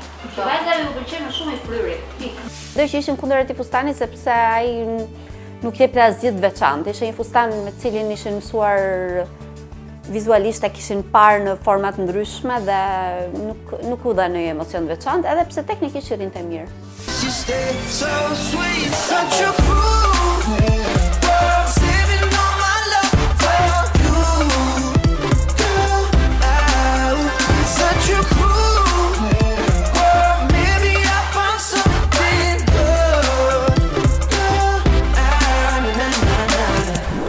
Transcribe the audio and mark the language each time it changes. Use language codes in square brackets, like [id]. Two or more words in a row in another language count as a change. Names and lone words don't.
[sq] Vajza ju pëlqen më shumë i fryrit. Do që ishim kundër atij fustani sepse ai nuk jepte asgjë të veçantë. Ishte një fustan me cilin ishin mësuar vizualisht e kishin parë në format ndryshme dhe nuk u dha ndonjë emocion të veçantë, edhe pse teknikisht i rinte mirë. [en] You stay so sweet, such a fool. Saving all my love for you, girl. Such a fool. Maybe I found something good, girl.